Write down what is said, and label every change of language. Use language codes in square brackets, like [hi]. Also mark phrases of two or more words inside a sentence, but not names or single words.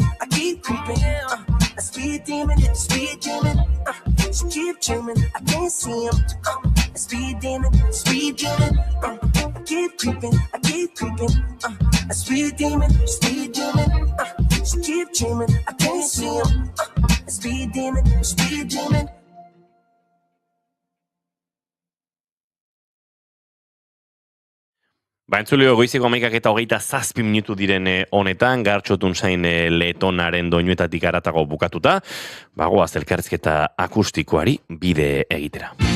[en] I speed demon, she keep dreaming, I can't see him. I speed demon. I keep creeping. I speed demon, she keep dreaming, I can't see him. I speed demon. [eu] Entzuleo, goizeko 11:27 minutu diren honetan, Gartxotun zain letonaren doinuetatik aratago bukatuta, bagoaz elkarrizketa akustikoari bide egitera.